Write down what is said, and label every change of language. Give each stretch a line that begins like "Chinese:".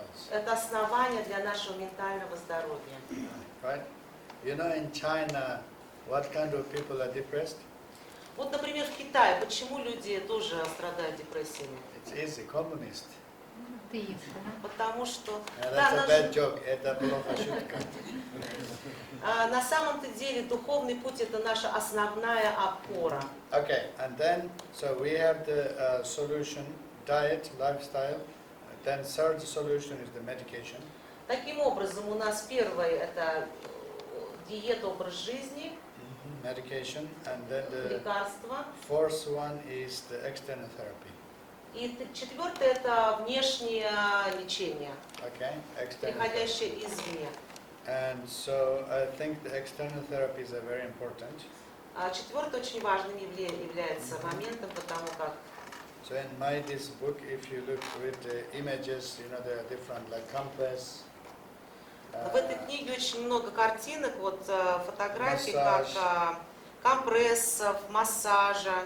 Russian: Это основание для нашего ментального здоровья.
English: Right? You know, in China, what kind of people are depressed?
Russian: Вот, например, в Китае, почему люди тоже страдают депрессиями?
English: It's easy, communist.
Russian: Потому что...
English: That's a bad joke.
Russian: Это плохая шутка. На самом-то деле духовный путь это наша основная опора.
English: Okay, and then, so we have the solution, diet, lifestyle. Then third solution is the medication.
Russian: Таким образом, у нас первое это диета, образ жизни,
English: medication, and then the
Russian: лекарства.
English: fourth one is the external therapy.
Russian: И четвертое это внешнее лечение,
English: Okay, external
Russian: приходящее
English: therapy.
Russian: извне.
English: And so I think the external therapies are very important.
Russian: Четвертое очень важным является моментом, потому как
English: So in my this book, if you look with the images, you know, there are different like compress.
Russian: в этой книге очень много картинок, вот фотографий, Массаж. как компрессов, массажа,